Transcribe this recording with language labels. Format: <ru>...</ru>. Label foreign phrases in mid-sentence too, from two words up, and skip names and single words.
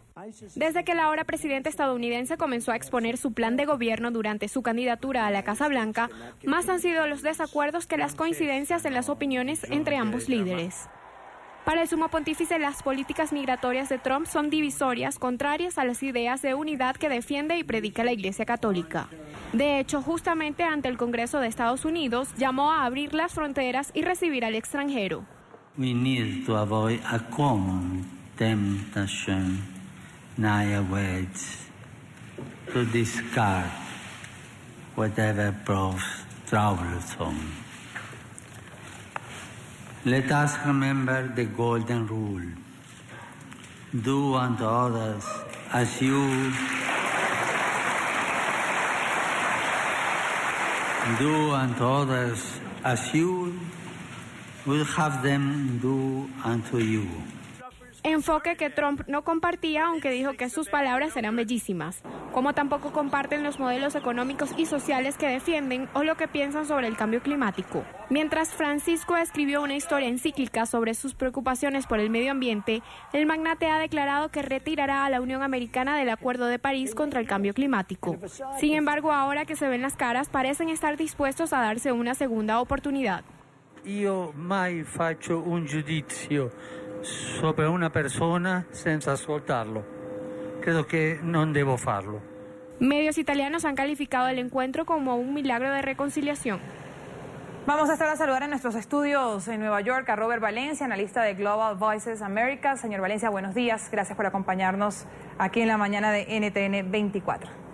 <es>Desde que el ahora presidente estadounidense comenzó a exponer su plan de gobierno durante su candidatura a la Casa Blanca, más han sido los desacuerdos que las coincidencias en las opiniones entre ambos líderes. Para el sumo pontífice, las políticas migratorias de Trump son divisorias, contrarias a las ideas de unidad que defiende y predica la Iglesia Católica. De hecho, justamente ante el Congreso de Estados Unidos, llamó a abrir las fronteras y recibir al extranjero.</es> <en>We need to avoid a common temptation nowadays to discard whatever proves troublesome. Let us remember the golden rule. Do unto others as you would have them do unto you.</en> <es>Enfoque que Trump no compartía, aunque dijo que sus palabras eran bellísimas, como tampoco comparten los modelos económicos y sociales que defienden o lo que piensan sobre el cambio climático. Mientras Francisco escribió una historia encíclica sobre sus preocupaciones por el medio ambiente, el magnate ha declarado que retirará a la Unión Americana del Acuerdo de París contra el cambio climático. Sin embargo, ahora que se ven las caras, parecen estar dispuestos a darse una segunda oportunidad.</es> <it>Io mai faccio un giudizio sopra una persona senza ascoltarlo. Credo che non devo farlo.</it> <es>Medios italianos han calificado el encuentro como un milagro de reconciliación. Vamos a estar a saludar en nuestros estudios en Nueva York a Robert Valencia, analista de Global Voices America. Señor Valencia, buenos días. Gracias por acompañarnos aquí en la mañana de NTN 24.</es>